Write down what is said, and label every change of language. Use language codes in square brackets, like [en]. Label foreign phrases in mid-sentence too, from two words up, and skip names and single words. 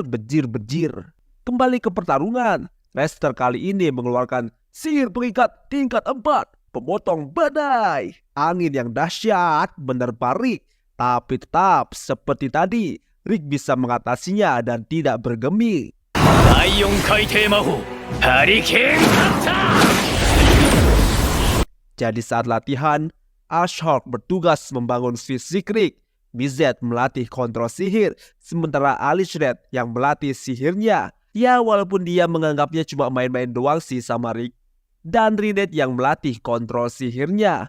[id] Kembali ke pertarungan. Rester kali ini mengeluarkan sihir pengikat tingkat 4, pemotong badai. Angin yang dahsyat menerpa Rick. Tapi tetap seperti tadi, Rick bisa mengatasinya dan tidak bergeming. [ja] 第4回転魔法ハリケーンカッター [id] Jadi saat latihan, Ashok bertugas membangun fisik Rick. Bizet melatih kontrol sihir, sementara Alice Red yang melatih sihirnya. Ya walaupun dia menganggapnya cuma main-main doang sih sama Rick. Dan Rinette yang melatih kontrol sihirnya.